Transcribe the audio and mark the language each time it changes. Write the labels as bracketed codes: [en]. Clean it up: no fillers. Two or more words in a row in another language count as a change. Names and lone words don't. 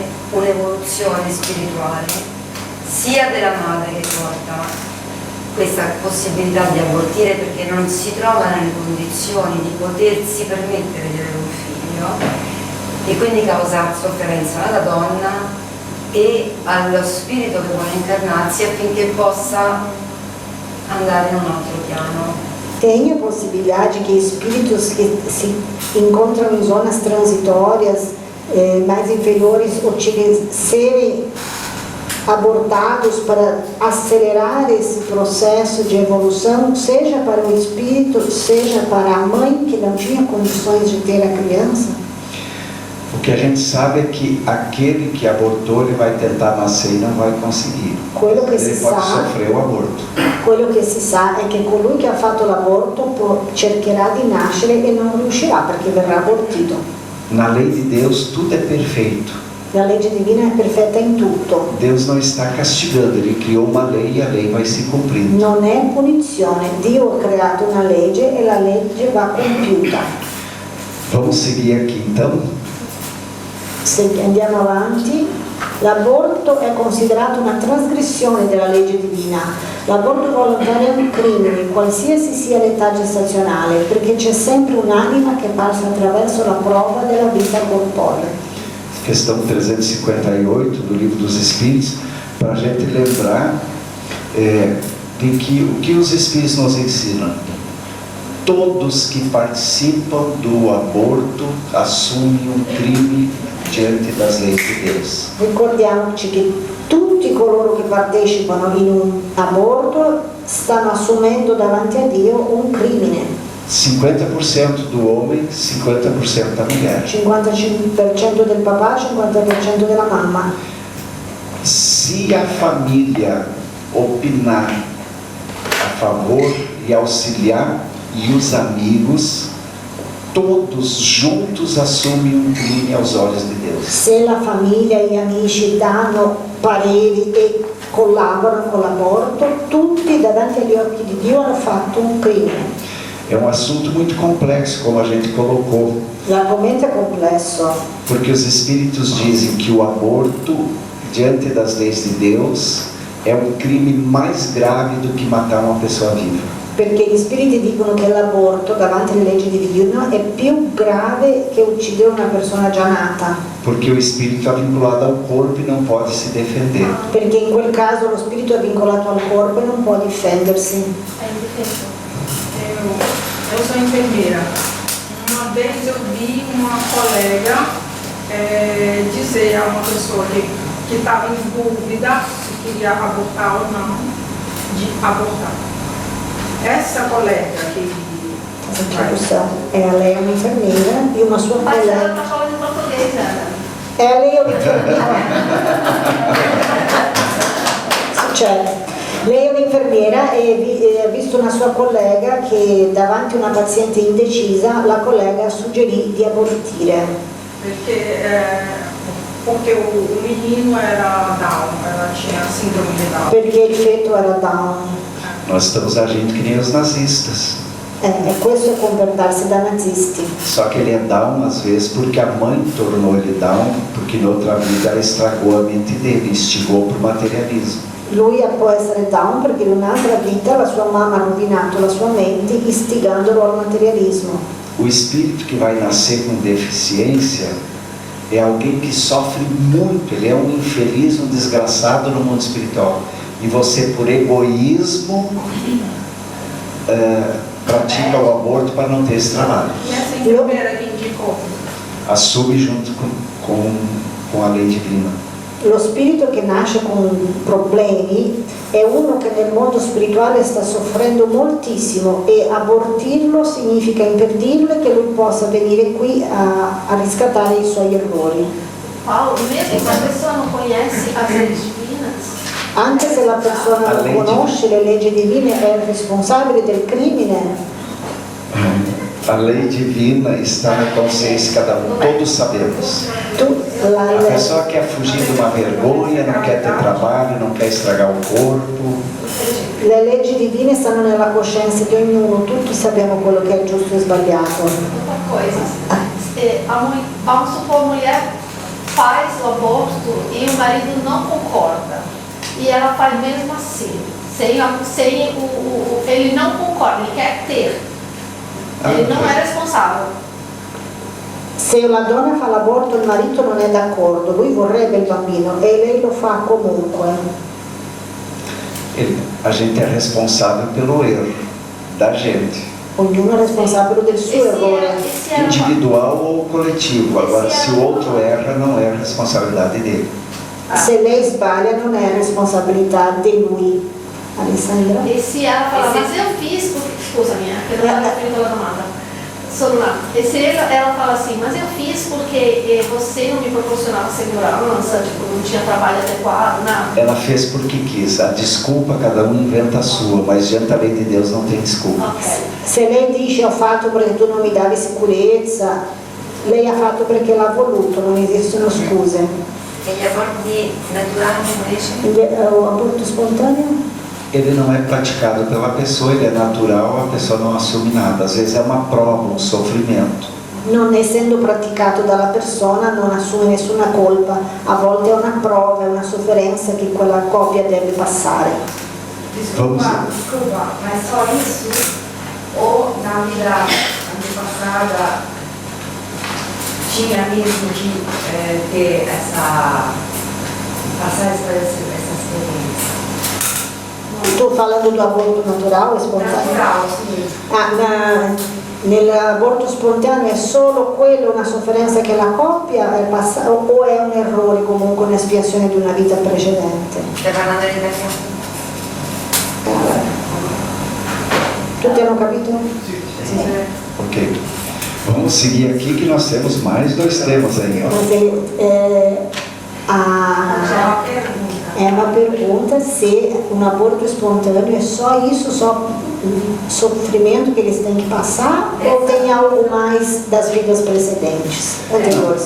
[it] un'evoluzione spirituale sia della madre che porta questa possibilità di abortire perché non si trova nelle condizioni di potersi permettere di avere un figlio e quindi causa sofferenza alla donna e allo spirito che vuole incarnarsi affinché possa andare in un altro piano. [pt] Tem a possibilidade que espíritos que se encontram em zonas transitórias mais inferiores serem abortados para acelerar esse processo de evolução, seja para o espírito, seja para a mãe que não tinha condições de ter a criança? O que a gente sabe é que aquele que abortou, ele vai tentar nascer e não vai conseguir. [it] Quello che si [pt] Ele pode [it] sa, [pt] sofrer o aborto. [it] quello che si sa è che colui che ha fatto l'aborto cercherà di nascere e non riuscirà perché verrà abortito. [pt] Na lei de Deus, tudo é perfeito. [it] La legge divina è perfetta in tutto. [pt] Deus não está castigando, Ele criou uma lei e a lei vai se cumprindo. [it] Non è punizione, Dio ha creato una legge e la legge va compiuta. [pt] Vamos seguir aqui então. [it] Se andiamo avanti, l'aborto è considerato una trasgressione della legge divina. L'aborto volontario è un crimine, qualsiasi sia l'età gestazionale, perché c'è sempre un'anima che passa attraverso la prova della vita corporea. [pt] Questão 358 do Livro dos Espíritos, para a gente lembrar de que o que os Espíritos nos ensinam. Todos que participam do aborto assumem um crime diante das leis de Deus. [it] Ricordiamoci che tutti coloro che partecipano in un aborto stanno assumendo davanti a Dio un crimine. [pt] 50% do homem, 50% da mulher. [it] 55% del papà, 50% della mamma. [pt] Se a família opinar a favor e auxiliar, e os amigos, todos juntos assumem um crime aos olhos de Deus. [it] Se la famiglia e gli amici danno pareri e collaborano con l'aborto, tutti davanti agli occhi di Dio hanno fatto un crimine. [pt] É um assunto muito complexo, como a gente colocou, [it] L'argomento è complesso, [pt] porque os espíritos dizem que o aborto, diante das leis de Deus, é um crime mais grave do que matar uma pessoa viva. [it] perché gli spiriti dicono che l'aborto davanti alle leggi di Dio è più grave che uccidere una persona già nata, [pt] Porque o espírito é vinculado ao corpo e não pode se defender. [it] perché in quel caso lo spirito è vincolato al corpo e non può difendersi. [pt] É indefeso. Eu sou enfermeira. Uma vez eu vi uma colega dizer a uma pessoa que estava em dúvida se queria abortar ou não, de abortar. Essa colega que [it] Lei è un'infermiera e una sua [pt] Mas ela [it] collega. [pt] tá falando em português, Ana. [it] Lei è un'infermiera. Lei è un'infermiera e ha visto una sua collega che davanti a una paziente indecisa la collega suggerì di abortire. [pt] porque o menino era Down, ela tinha síndrome de Down. [it] Perché il feto era Down. [pt] Nós estamos agindo que nem os nazistas. [it] E questo è comportarsi da nazisti. [pt] Só que ele é down às vezes porque a mãe tornou ele down, porque na outra vida ela estragou a mente dele, instigou para o materialismo. [it] Lui può essere down perché in un'altra vita la sua mamma ha rovinato la sua mente istigandolo al materialismo. [pt] O espírito que vai nascer com deficiência é alguém que sofre muito, ele é um infeliz, um desgraçado no mundo espiritual. E você, por egoísmo, pratica o aborto para não ter esse trabalho. E essa enfermeira que indicou? Assume junto com a lei divina. [it] Lo spirito che nasce con problemi è uno che nel mondo spirituale sta soffrendo moltissimo e abortirlo significa impedirle che lui possa venire qui a riscattare i suoi errori. [pt] Paulo, mesmo se a pessoa não conhece as leis divinas, [it] Anche se la persona non conosce le leggi divine è responsabile del crimine. [pt] A lei divina está na consciência de cada um, todos sabemos. A pessoa quer fugir de uma vergonha, não quer ter trabalho, não quer estragar o corpo. [it] Le leggi divine stanno nella coscienza di ognuno, tutti sappiamo quello che è giusto e sbagliato. [pt] outra coisa. Vamos supor, a mulher faz o aborto e o marido não concorda. E ela faz mesmo assim. Ele não concorda, ele quer ter. Ele não é responsável. [it] Se la donna fa l'aborto e il marito non è d'accordo, lui vorrebbe il bambino e lei lo fa comunque. [pt] A gente é responsável pelo erro da gente, [it] Ognuno è responsabile del suo errore, [pt] individual ou coletivo. Agora, se o outro erra, não é responsabilidade dele. [it] se lei sbaglia non è responsabilità di lui. [pt] Alessandra? E se ela fala, mas eu fiz porque... [it] Scusami, che non estava finito la domanda. [pt] Celular. E se ela fala assim, mas eu fiz porque você não me proporcionava segurança, tipo, não tinha trabalho adequado, nada. Ela fez porque quis. A desculpa, cada um inventa a sua, mas diante da lei de Deus não tem desculpa. Ok. [it] Se lei dice ho fatto perché tu non mi davi sicurezza, lei ha fatto perché l'ha voluto, non esistono scuse. E gli aborti naturali invece? [pt] O aborto spontaneo? Ele não é praticado pela pessoa, ele é natural, a pessoa não assume nada. Às vezes é uma prova, um sofrimento. [it] Non essendo praticato dalla persona non assume nessuna colpa, a volte è una prova, è una sofferenza che quella coppia deve passare. [pt] Desculpa, mas só isso? Ou na vida antepassada tinha mesmo que ter passar essa experiência? Tu falando do aborto natural e spontaneo? Natural, sim. [it] Nell'aborto spontaneo è solo quello una sofferenza che la coppia è passata o è un errore, comunque un'espiazione di una vita precedente? Stai parlando di italiano? Tutti hanno capito? Ok. [pt] Vamos seguir aqui que nós temos mais 2 temas aí. Ó. [it] È una [pt] pergunta se um aborto espontâneo é só isso, só sofrimento que eles têm que passar, ou tem algo mais das vidas precedentes, anteriores?